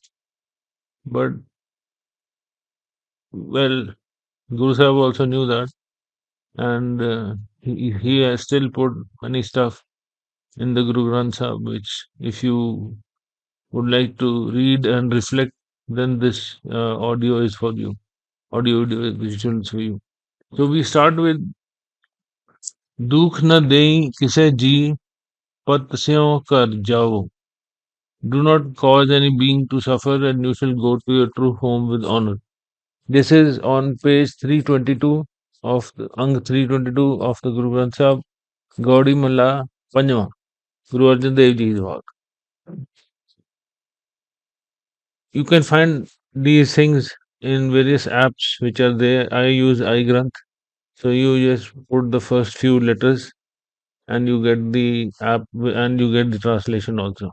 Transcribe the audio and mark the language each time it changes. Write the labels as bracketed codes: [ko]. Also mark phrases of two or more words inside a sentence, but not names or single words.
[en] But well, Guru Sahib also knew that, and he has still put many stuff in the Guru Granth Sahib, which if you would like to read and reflect, then this audio is for you. Audio visuals for you. So we start with [pa] ਦੁਖ ਨ ਦੇਈ ਕਿਸੇ ਜੀ ਪਤ ਸਿਉਂ ਕਰ ਜਾਓ. [en] Do not cause any being to suffer, and you shall go to your true home with honor. This is on page 322 of the Ang 322 of the Guru Granth Sahib, Gaudi Malla Panjwa, Guru Arjan Dev Ji's work. You can find these things in various apps which are there. I use iGranth. So you just put the first few letters and you get the app and you get the translation also.